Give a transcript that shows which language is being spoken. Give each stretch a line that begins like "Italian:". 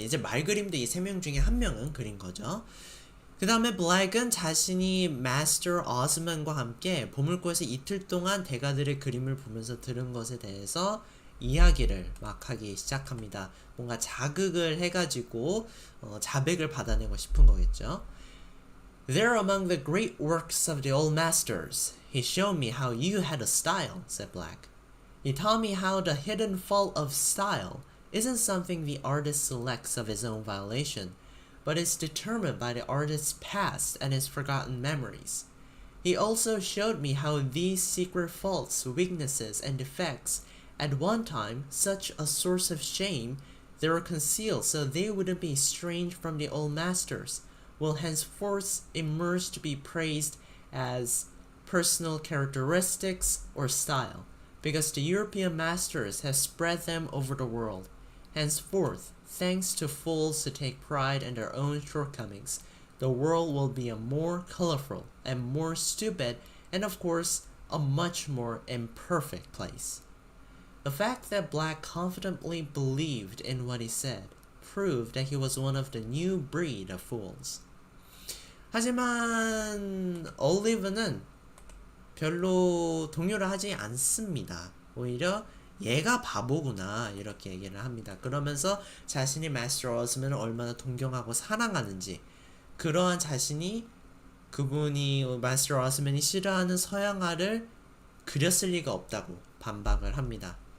Korean: 이제 말 그림도 이 세 명 중에 한 명은 그린 거죠. 그 다음에 블랙은 자신이 마스터 오스만과 함께 보물고에서 이틀 동안 대가들의 그림을 보면서 들은 것에 대해서 이야기를 막 하기 시작합니다. 뭔가 자극을 해가지고 자백을 받아내고 싶은 거겠죠.
English: They're among the great works of the old masters. He showed me how you had a style, said Black. He taught me how the hidden fault of style isn't something the artist selects of his own violation, but is determined by the artist's past and his forgotten memories. He also showed me how these secret faults, weaknesses, and defects, at one time such a source of shame, they were concealed so they wouldn't be estranged from the old masters, will henceforth emerge to be praised as personal characteristics or style, because the European masters have spread them over the world. Henceforth, thanks to fools who take pride in their own shortcomings, the world will be a more colorful and more stupid and of course a much more imperfect place. The fact that Black confidently believed in what he said proved that he was one of the new breed of fools.
Korean: 하지만 올리브는 별로 동요를 하지 않습니다. 오히려 얘가 바보구나 이렇게 얘기를 합니다. 그러면서 자신이 마스터 오스만을 얼마나 동경하고 사랑하는지 그러한 자신이 그분이 마스터 오스만이 싫어하는 서양화를 그렸을 리가 없다고 반박을 합니다.